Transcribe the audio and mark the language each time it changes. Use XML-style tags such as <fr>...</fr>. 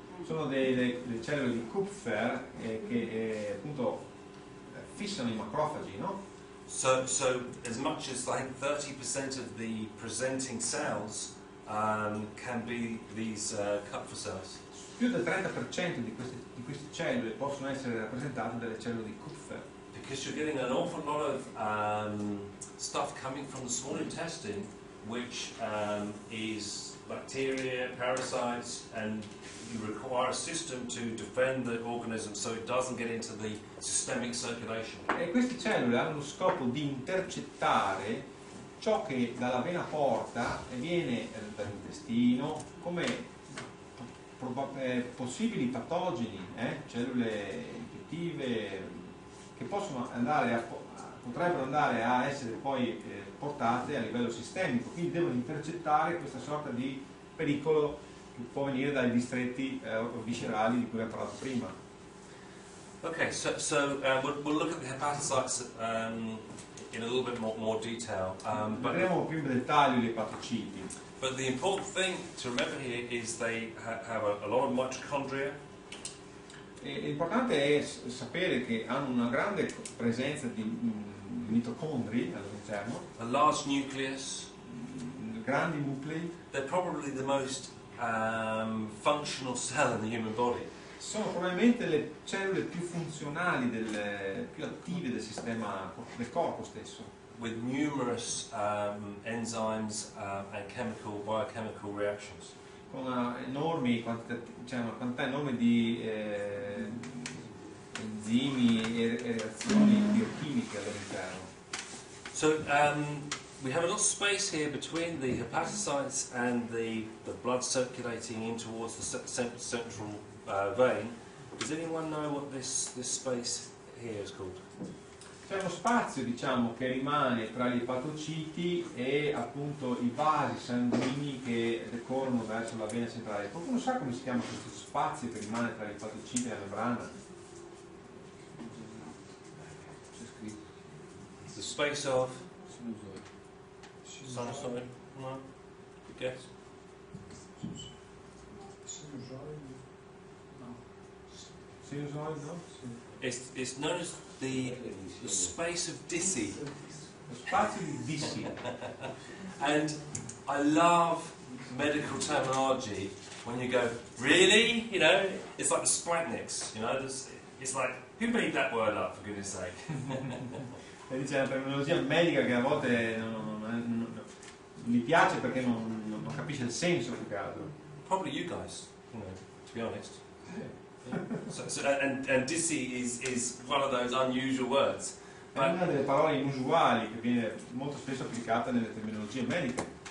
<it>Sono le cellule di Kupffer che appunto fissano i macrofagi, no?</it> <en>So as much as like 30% of the presenting cells can be these Kupffer cells.</en> <it>Più del 30% di queste cellule possono essere rappresentate dalle cellule di Kupffer.</it> <en>Because you're getting an awful lot of stuff coming from the small intestine, which is bacteria, parasites, and you require a system to defend the organism so it doesn't get into the systemic circulation.</en> <it>E queste cellule hanno lo scopo di intercettare ciò che dalla vena porta e viene dall'intestino come possibili patogeni, cellule infettive che potrebbero andare a essere poi portate a livello sistemico, quindi devono intercettare questa sorta di pericolo che può venire dai distretti viscerali di cui abbiamo parlato prima.</it> <en>Okay, so we'll look at the hepatocytes in a little bit more detail.</en> <it>Vedremo più in dettaglio gli epatociti.</it> <en>But the important thing to remember here is they have a lot of mitochondria.</en> <it>L'importante è sapere che hanno una grande presenza di mitocondri all'interno,</it> <en>A large nucleus.</en> <it>grandi nuclei.</it> <en>They're probably the most functional cell in the human body.</en> <it>Sono probabilmente le cellule più funzionali, più attive del sistema del corpo stesso,</it> <en>With numerous enzymes and biochemical reactions.</en> <it>con una quantità enorme di enzimi e reazioni biochimiche all'interno.</it> <en>So we have a lot of space here between the hepatocytes and the blood circulating in towards the central vein. Does anyone know what this space here is called?</en> <it>C'è uno spazio, diciamo, che rimane tra gli epatociti e appunto i vasi sanguigni che decorrono verso la vena centrale. Qualcuno sa come si chiama questo spazio che rimane tra gli epatociti e la membrana? C'è scritto.</it> <en>The space of sinusoid. No? Good guess. Sinusoid, no? It's known as the space of Dissy.</en> <it>Lo spazio di Dissy.</it> <en>And I love medical terminology when you go, really? You know, it's like the Splatniks, you know, it's like, who made that word up, for goodness sake?</en> <it>E dice la terminologia medica che a volte non gli piace perché non capisce il senso più che altro.</it> <en>Probably you guys, you know, to be honest. And Dissy is one of those unusual words.</en> <it>È una delle parole inusuali che viene molto spesso applicata nelle terminologie mediche.</it>